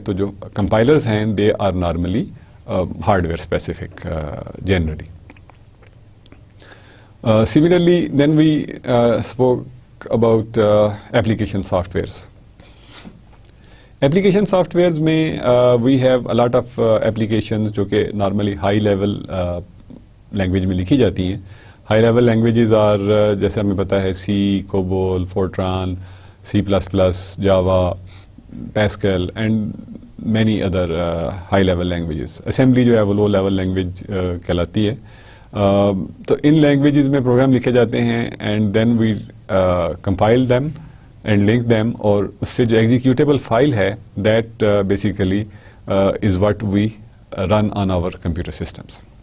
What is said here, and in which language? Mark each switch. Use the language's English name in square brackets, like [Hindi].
[Urdu] تو جو کمپائلرز ہیں [English] They are normally hardware specific generally. Similarly, then we spoke about application softwares. Application softwares میں we have a lot of applications [Urdu] جو کہ [English] normally high level language [Urdu] میں لکھی جاتی ہیں. [English] High level languages are [Urdu] جیسے ہمیں پتا ہے [English] C, COBOL, Fortran, C++, Java, Pascal and many other high level languages. [Urdu] Assembly جو ہے وہ low level language کہلاتی ہے. تو ان لینگویجز میں پروگرام لکھے جاتے ہیں, [English] and then we compile them and link them, [Urdu] اور اس سے جو ایگزیکیوٹیبل فائل ہے [English] That basically is what we run on our computer systems.